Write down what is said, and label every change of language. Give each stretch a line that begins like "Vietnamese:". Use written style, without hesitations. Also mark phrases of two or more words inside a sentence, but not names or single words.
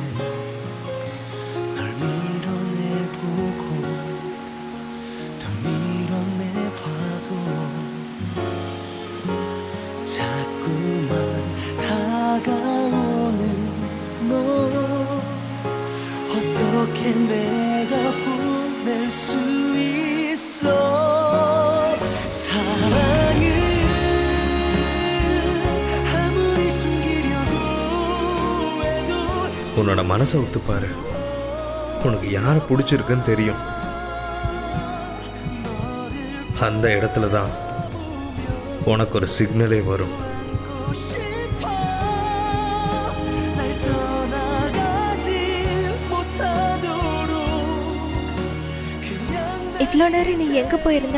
Korean: 널 밀어내보고 또 밀어내봐도 자꾸만 다가오는 너 어떻게 내가 보낼 수 있어. 사랑은 아무리 숨기려고 해도
Tamil: உன்னோட மனசை ஒத்துப்பாரு. உனக்கு யாரை பிடிச்சிருக்குன்னு தெரியும். அந்த இடத்துல தான் உனக்கு ஒரு சிக்னலே வரும். இவ்வளோ நேரம் நீ எங்கே போயிருந்த?